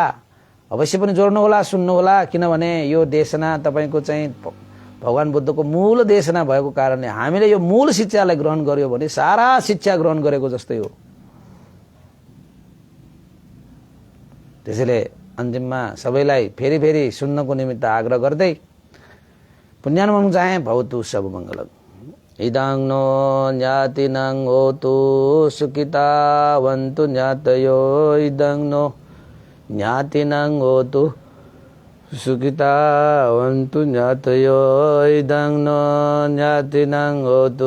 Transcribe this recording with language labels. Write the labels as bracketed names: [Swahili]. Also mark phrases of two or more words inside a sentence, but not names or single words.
[Nepali] अवश्य पनि जोड्नुहोला सुन्नुहोला, किनभने यो देशना तपाईँको चाहिँ भगवान् बुद्धको मूल देशना भएको कारणले हामीले यो मूल शिक्षालाई ग्रहण गर्यो भने सारा शिक्षा ग्रहण गरेको जस्तै हो। त्यसैले अन्तिममा सबैलाई फेरि फेरि सुन्नको निमित्त आग्रह गर्दै पुण्यानुमं चाहे [Pali] भवतु सब मङ्गलम्। इदं नो ज्ञातिनं होतु सुखितावन्तु ज्ञातयो इदं नो ज्ञातिनं होतु सुखितावन्तु ज्ञातयो इदं नो ज्ञातिनं होतु